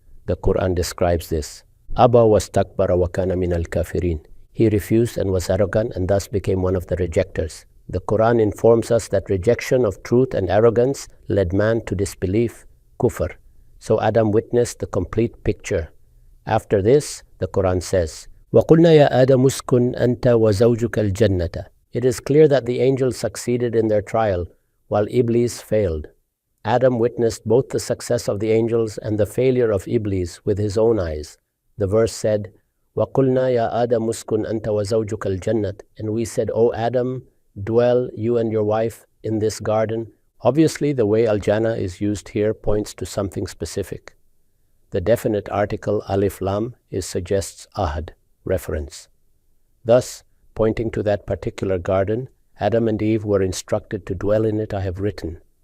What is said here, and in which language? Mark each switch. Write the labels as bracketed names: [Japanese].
[English] The Quran describes this. Aba wastakbara wa kana minal kafirin. He refused and was arrogant and thus became one of the rejectors. The Quran informs us that rejection of truth and arrogance led man to disbelief, kufr. So Adam witnessed the complete picture. After this, the Quran says, [Arabic] وَقُلْنَا يَا آدَمُ اسْكُنْ أَنْتَ وَزَوْجُكَ الْجَنَّةَ. [English] It is clear that the angels succeeded in their trial, while Iblis failed. Adam witnessed both the success of the angels and the failure of Iblis with his own eyes. The verse said, [Arabic] وَقُلْنَا يَا آدَمُ اسْكُنْ أَنْتَ وَزَوْجُكَ الْجَنَّةَ. [English] And we said, O Adam, dwell you and your wife in this garden. Obviously, the way al-jannah is used here points to something specific. The definite article alif lam suggests ahad, reference. Thus, pointing to that particular garden, Adam and Eve were instructed to dwell in it, I have written.